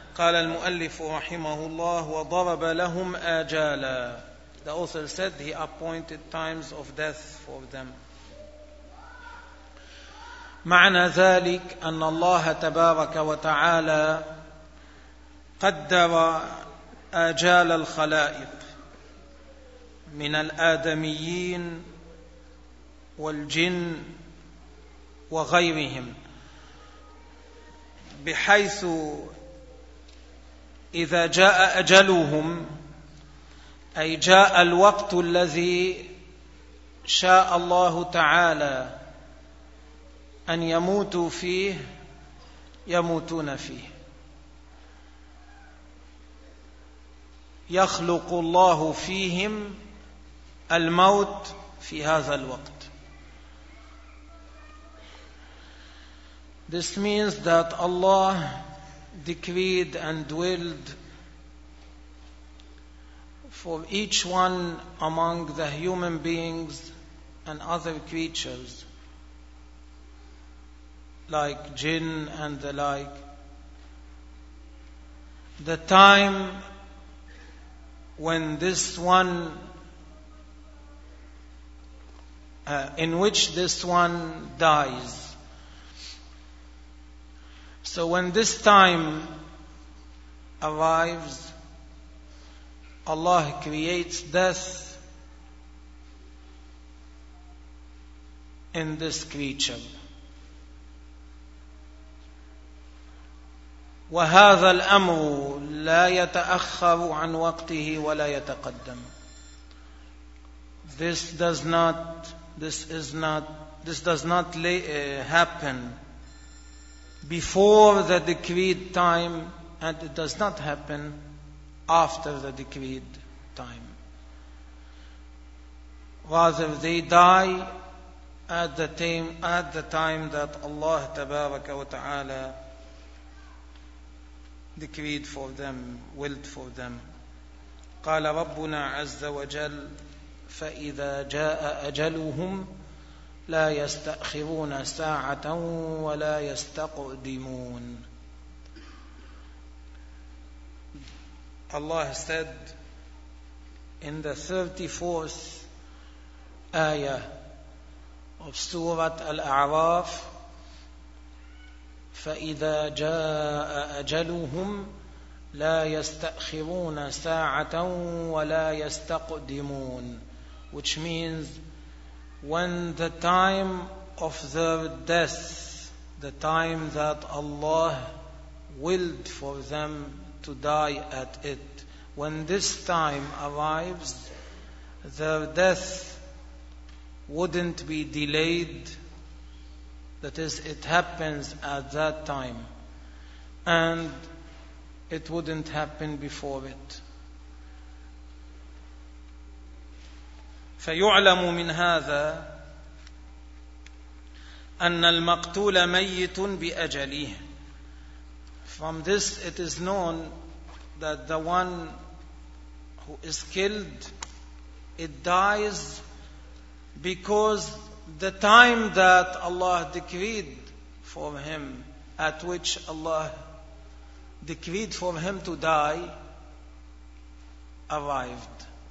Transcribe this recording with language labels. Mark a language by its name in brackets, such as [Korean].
[Arabic] قال المؤلف رحمه الله وضرب لهم آجالا. [English] The author said he appointed times of death for them. [Arabic] معنى ذلك أن الله تبارك وتعالى قدر آجال الخلائق من الآدميين والجن وغيرهم بحيث إذا جاء أجلهم أي جاء الوقت الذي شاء الله تعالى أن يموتوا فيه يموتون فيه. يخلق الله فيهم الموت في هذا الوقت. [English] This means that Allah decreed and willed for each one among the human beings and other creatures like jinn and the like, the time when this one, in which this one dies. So when this time arrives, Allah creates death in this creature. [Arabic] وهذا الأمر لا يتأخر عن وقته ولا يتقدم. [English] This does not happen before the decreed time, and it does not happen after the decreed time. Rather, they die at the time that Allah Tabaraka wa Ta'ala decreed for them, willed for them. [Arabic] قال ربنا عز وجل فإذا جاء أجلهم لا يستأخرون ساعة ولا يستقدمون. [English] Allah said in the 34th ayah of Surah Al-A'raf, [Arabic] فَإِذَا جَاءَ أَجَلُهُمْ لَا يَسْتَأْخِرُونَ سَاعَةً وَلَا يَسْتَقْدِمُونَ, [English] which means when the time of their death, the time that Allah willed for them to die at it, when this time arrives, their death wouldn't be delayed. That is, it happens at that time, and it wouldn't happen before it. [Arabic] فيعلم من هذا أن المقتول ميت بأجله. [English] From this it is known that the one who is killed, it dies because the time that Allah decreed for him, at which Allah decreed for him to die, arrived.